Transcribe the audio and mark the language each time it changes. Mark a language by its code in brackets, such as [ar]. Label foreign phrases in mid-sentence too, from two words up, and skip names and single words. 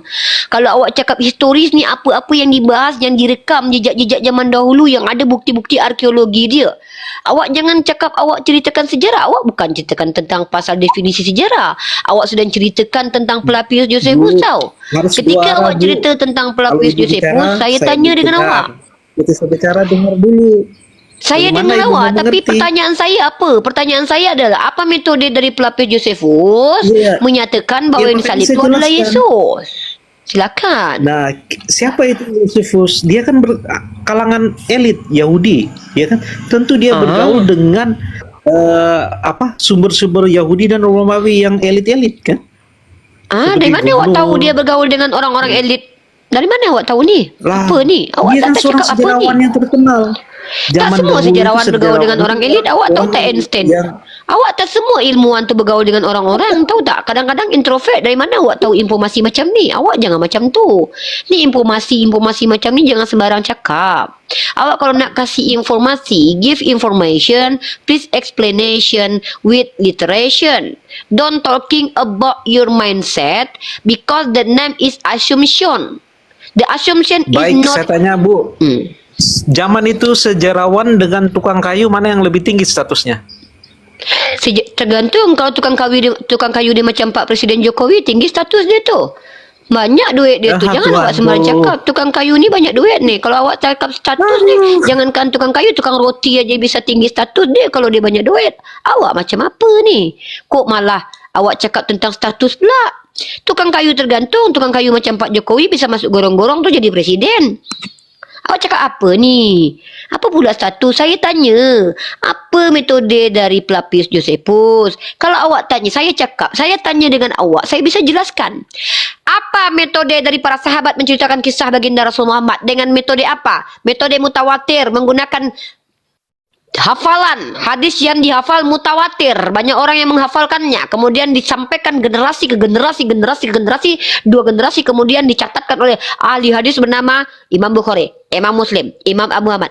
[ms] Kalau awak cakap historis ni, apa-apa yang dibahas, yang direkam jejak-jejak zaman dahulu yang ada bukti-bukti arkeologi dia. Awak jangan cakap awak ceritakan sejarah. Awak bukan ceritakan tentang pasal definisi sejarah. Awak sedang ceritakan tentang pelapis Josephus tau. harus Ketika dua arah, awak Bu. cerita tentang pelapis Kalau Josephus, berbicara, saya tanya dengan berbicara. awak. Kita bicara dengar dulu. Saya Bagaimana dengar ibu awak, tapi mengerti? pertanyaan saya apa? Pertanyaan saya adalah, apa metode dari pelapis Josephus Iya. menyatakan bahawa Ya, yang makanya disalib saya itu adalah jelaskan. Yesus? Silakan. Nah, siapa itu Josephus? Dia kan kalangan elit Yahudi, ya kan? Tentu dia bergaul dengan sumber-sumber Yahudi dan Romawi yang elit-elit kan? Dari seperti mana awak tahu gubernur. dia bergaul dengan orang-orang elit? Dari mana awak tahu ni? Apa ni? Awak dia kan tak seorang cakap apa ni? sejarawan yang terkenal. Tak semua dahulu sejarawan itu bergaul dengan orang elit. Awak tahu tak Einstein? Awak tak semua ilmuwan tu bergaul dengan orang-orang. Tahu tak? Kadang-kadang introvert. Dari mana awak tahu informasi macam ni? Awak jangan macam tu. Ni informasi macam ni jangan sembarang cakap. Awak kalau nak kasih informasi, [en] give information, please explanation with literation. Don't talking about your mindset because the name is assumption. The assumption [ms] Baik, [en] is [ms] saya [en] not... [ms] tanya Bu, zaman itu sejarawan dengan tukang kayu mana yang lebih tinggi statusnya? Tergantung. Kalau tukang kayu dia macam Pak Presiden Jokowi, tinggi status dia tu. Banyak duit dia tu. Jangan awak sembarang cakap tukang kayu ni banyak duit ni. Kalau awak cakap status ni, jangankan tukang kayu, tukang roti aja bisa tinggi status dia kalau dia banyak duit. Awak macam apa ni? Kok malah awak cakap tentang status pula? Tukang kayu tergantung. Tukang kayu macam Pak Jokowi bisa masuk gorong-gorong tu jadi presiden. Awak cakap apa ni? Apa pula status? Saya tanya, apa metode dari pelapis Josephus? Kalau awak tanya, saya tanya dengan awak, saya bisa jelaskan. Apa metode dari para sahabat menceritakan kisah baginda Rasul Muhammad? Dengan metode apa? Metode mutawatir, menggunakan hafalan, hadis yang dihafal mutawatir, banyak orang yang menghafalkannya, kemudian disampaikan generasi ke generasi, dua generasi, kemudian dicatatkan oleh ahli hadis bernama Imam Bukhari, Imam Muslim, Imam Abu Ahmad.